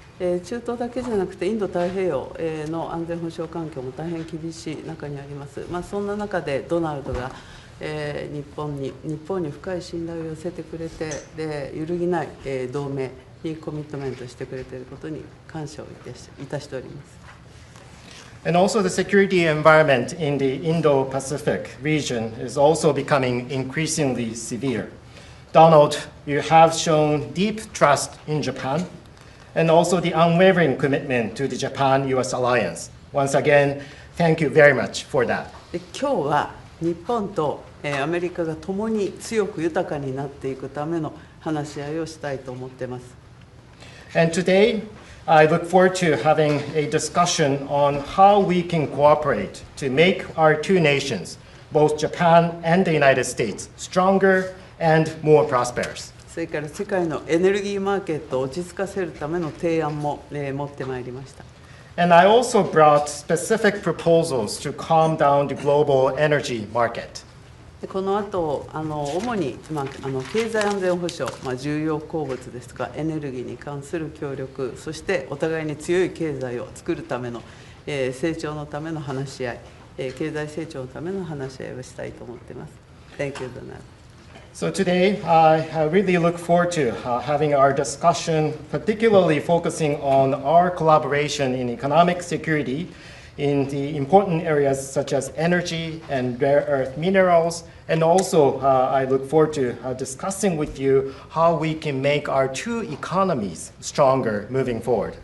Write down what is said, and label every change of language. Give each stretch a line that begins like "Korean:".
Japanese: 中東だけじゃなくてインド太平洋の安全保障環境も大変厳しい中にあります。そんな中でドナルドが日本に深い信頼を寄せてくれて、で揺るぎない同盟にコミットメントしてくれていることに感謝をいたしております。
English: And also the security environment in the Indo-Pacific region is also becoming increasingly severe. Donald, you have shown deep trust in Japan and also the unwavering commitment to the Japan-US alliance. Once again, thank you very much for that.
Japanese: 今日は日本とアメリカが共に強く豊かになっていくための話し合いをしたいと思っています。
English: And today, I look forward to having a discussion on how we can cooperate to make our two nations, both Japan and the United States, stronger and more prosperous.
Japanese: それから世界のエネルギーマーケットを落ち着かせるための提案も持ってまいりました。
English: And I also brought specific proposals to calm down the global energy market.
Japanese: この後主に、経済安全保障、重要鉱物ですとかエネルギーに関する協力、そしてお互いに強い経済を作るための、成長のための話し合い、経済成長のための話し合いをしたいと思っています。
English: Thank you, Donald. So today, I really look forward to having our discussion, particularly focusing on our collaboration in economic security in the important areas such as energy and rare earth minerals. And also, I look forward to discussing with you how we can make our two economies stronger moving forward.